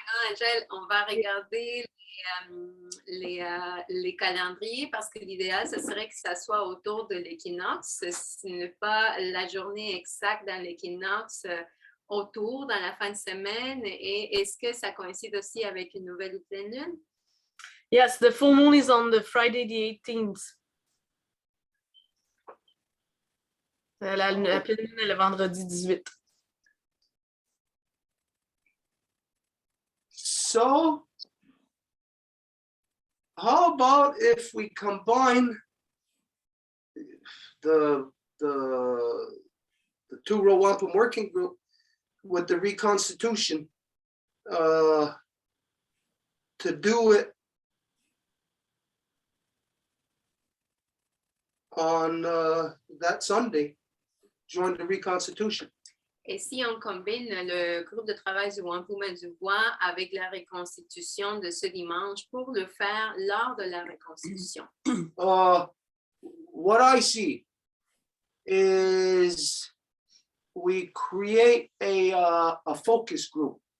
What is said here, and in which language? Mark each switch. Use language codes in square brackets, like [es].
[fr] Angèle, on va regarder les calendriers parce que l'idéal, ce serait que ça soit autour de l'équinoxe. Ce n'est pas la journée exacte dans l'équinoxe autour, dans la fin de semaine. Et est-ce que ça coïncide aussi avec une nouvelle ou pleine lune? [en] Yes, the full moon is on the Friday the 18th. [fr] La pleine lune est le vendredi 18. [en] So, how about if we combine the two-row Wampum working group with the reconstitution to do it on that Sunday, join the reconstitution. [fr] Et si on combine le groupe de travail du Wampum et du Voies avec la reconstitution de ce dimanche pour le faire lors de la reconstitution? [en] What I see is we create a focus group.